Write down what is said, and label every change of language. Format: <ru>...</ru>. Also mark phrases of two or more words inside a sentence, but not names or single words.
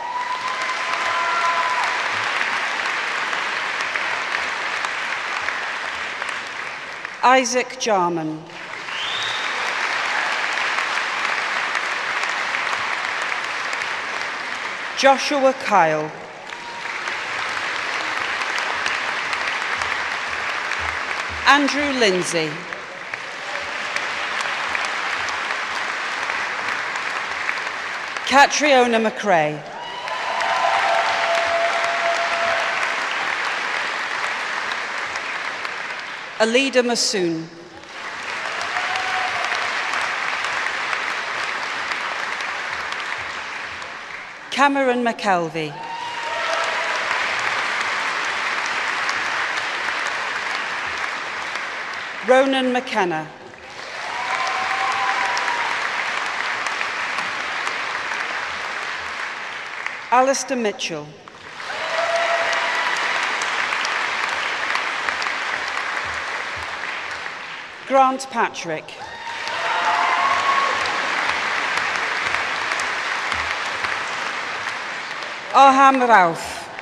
<en>Isaac Jarman. Joshua Kyle. Andrew Lindsay. Catriona McRae. Alida Masoon. Cameron McKelvey. Ronan McKenna. Alistair Mitchell. Grant Patrick. Arham Rauf.</en>